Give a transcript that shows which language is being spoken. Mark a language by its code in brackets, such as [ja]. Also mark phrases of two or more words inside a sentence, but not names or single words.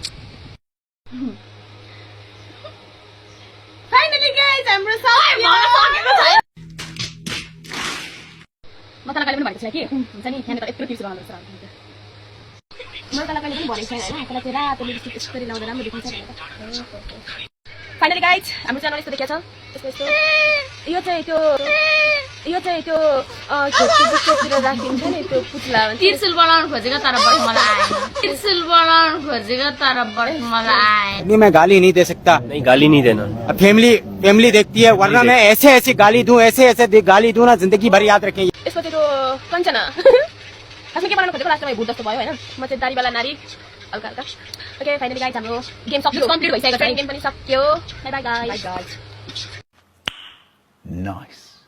[en] finally guys [ne] हाम्रो म तँलाई कहिले पनि भनेको छैन कि हुन्छ नि यहाँनिर यत्रो तिर्सो राम्रो छ मैले तँलाई कहिले पनि भनेको छैन होइन तँलाई चाहिँ रातो लिपस्टिक यसरी लाउँदा राम्रो देखिन्छ भनेर [en] finally guys [ne] हाम्रो च्यानल यस्तो देखेको छ यस्तो यस्तो यो चाहिँ त्यो खेततिर राखिन्छ नि त्यो पुतला त्रिशूल बनाउन खोजेको तर बढी मलाई आएन त्रिशूल बनाउन खोजेको तर बढी मलाई आएन [hi] नहीं मैं गाली नहीं दे सकता नहीं गाली नहीं देना फैमिली देखती है वरना मैं ऐसे गाली दूं ऐसे गाली दूं ना जिंदगी भर याद रखें [ne] यसको चाहिँ त्यो कञ्चना खासमा के बनाउन खोजेको लास्टमा भूत जस्तो भयो होइन म चाहिँ दारीवाला नारी हल्का हल्का [en] okay finally guys [ne] हाम्रो गेम सक्यो कम्प्लिट भइसकेको छ गेम पनि सक्यो [en] bye bye guys नाइस